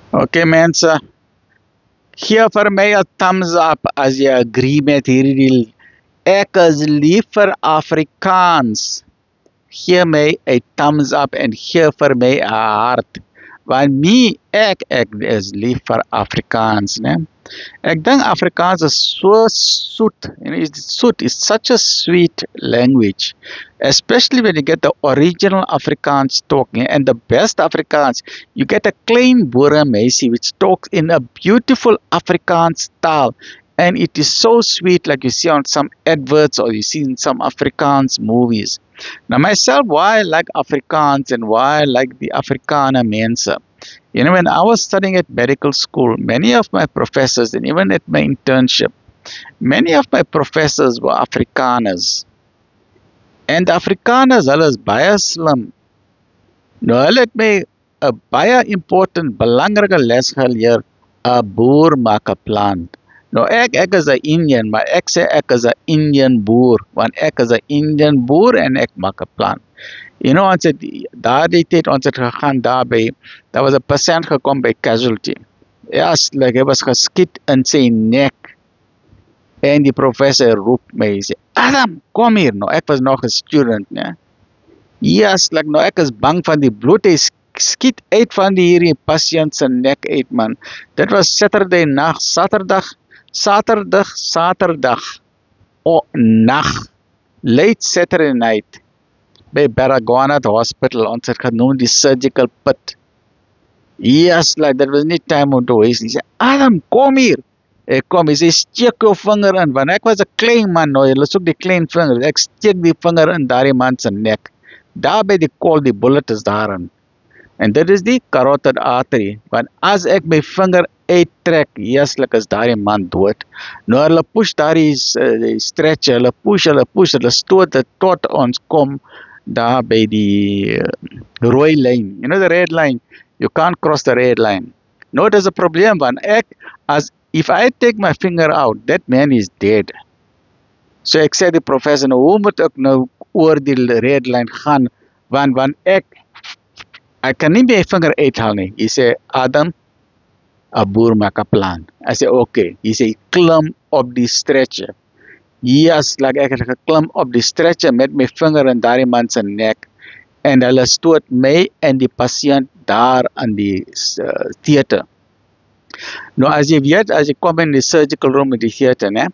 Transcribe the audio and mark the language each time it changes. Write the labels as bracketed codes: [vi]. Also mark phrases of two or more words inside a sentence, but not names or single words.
[af] Okay mense, gee vir my 'n [en] thumbs up [af] as jy agree met hierdie. Ek is lief vir Afrikaans. Gee my 'n [en] thumbs up [af] en gee vir my 'n hart. Want ek is lief vir Afrikaans, né? Ek dink Afrikaans is so soet. [en] It's soet. It's such a sweet language. Especially when you get the original Afrikaans talking. And the best Afrikaans, you get a [af] klein boerenmeisie [en] which talks in a beautiful Afrikaans style. And it is so sweet, like you see on some adverts or you see in some Afrikaans movies. Now myself, why I like Afrikaans and why I like the [af] Afrikaner mense. [en] You know, when I was studying at medical school, many of my professors, and even at my internship, many of my professors were Afrikaners. [af] And the Afrikaners, hulle is baie slim. Nou, hulle het my 'n baie important, belangrike les geleer, 'n boer maak 'n plan. Nou ek is 'n Indian, maar ek sê ek is 'n Indian boer, want ek is 'n Indian boer en ek maak 'n plan. [en] You know, [af] ons het daardie tyd ons het gegaan daarby, daar was 'n pasiënt gekom by casualty. [en] Yes, like [af] hy was geskiet in sy nek. En die professor roep my, sê, Adam, kom hier. Nou, ek was nog 'n student, né? [en] Yes, like [af] nou ek is bang van die bloed, hy skiet uit van hierdie pasiënt se nek uit, man. Dit was Saturday nag, Saterdag, nag, [en] late Saturday night, by Baragwanath Hospital, [af] ons het genoem die [en] surgical pit. Yes, like, there was nie time [af] om te [en] waste. [af] Hy sê, Adam, kom hier. Ek kom, hy sê, steek jou vinger in, want ek was 'n klein man, nou, hulle soek die klein vinger, ek steek die vinger in daardie man se nek. Daar by die kol, die bullet is daarin. En dit is die [en] carotid artery, [af] want as ek my vinger uittrek, jaslik is daardie man dood. Nou hulle push daardie stretcher, hulle push, hulle stoot dit tot ons kom daar by die rooi lyn. [en] You know the red line, you can't cross the red line. No, there's a problem, want if I take my finger out, that man is dead. [af] So ek sê die professor, nou hoe moet ek nou oor die [en] red line [af] gaan, want ek kan nie my vinger uithaal nie. Hy sê, Adam, 'n boer maak 'n plan. [en] I say, okay. He say, [af] klim op die stretcher. [en] Yes, like [af] ek het geklim op die stretcher met my vinger in daardie man se nek. En hulle stoot my en die pasiënt daar in die theater. Nou as jy weet, as jy kom in die [en] surgical room [af] in die theater, né?